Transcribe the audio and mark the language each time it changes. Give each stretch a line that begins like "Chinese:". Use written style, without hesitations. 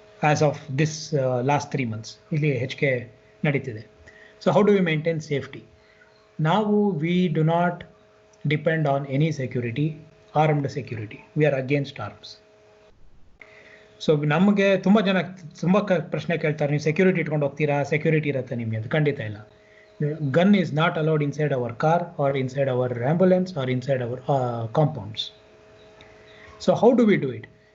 English: as of this last 3 months
Kannada: ಇಲ್ಲಿ ಹೆಚ್ಚಿಗೆ ನಡೀತಿದೆ.
English: So how do we maintain safety? ನಾವು we do not depend on any security, armed security. We are against arms.
Kannada: So ನಮಗೆ ತುಂಬ ಜನ ತುಂಬ ಪ್ರಶ್ನೆ ಕೇಳ್ತಾರೆ, ನೀವು ಸೆಕ್ಯೂರಿಟಿ ಇಟ್ಕೊಂಡು ಹೋಗ್ತೀರಾ, ಸೆಕ್ಯೂರಿಟಿ ಇರುತ್ತೆ ನಿಮಗೆ ಅಂತ. ಖಂಡಿತ ಇಲ್ಲ.
English: Gun is not allowed inside our car or inside our ambulance or inside our compounds. So how do we do it?